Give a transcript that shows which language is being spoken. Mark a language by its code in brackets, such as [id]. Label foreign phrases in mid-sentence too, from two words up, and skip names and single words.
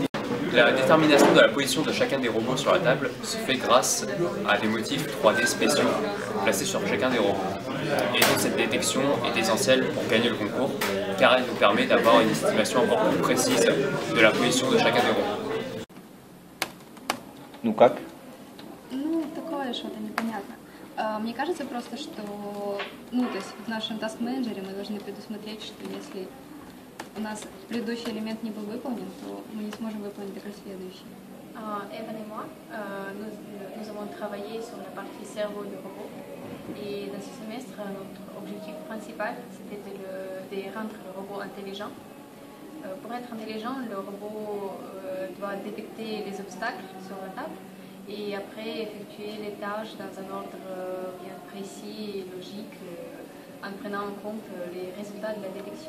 [fr] La détermination de la position de chacun des robots sur la table se fait grâce à des motifs 3D spéciaux placés sur chacun des robots. Et donc cette détection est essentielle pour gagner le concours, car elle nous permet d'avoir une estimation encore plus précise de la position de chacun des robots. [ru] Ну как? Ну, такое что-то непонятно. Мне кажется просто, что, то есть в нашем task-менеджере мы должны предусмотреть, что если у нас предыдущий элемент не был выполнен, то мы не сможем выполнить только следующий. [fr] Evan et moi, nous avons travaillé sur la partie cerveau du robot. Et dans ce semestre, notre objectif principal, c'était de rendre le robot intelligent. Pour être intelligent, le robot doit va détecter les obstacles sur la table et après effectuer les tâches dans un ordre bien précis et logique en prenant en compte les résultats de la détection.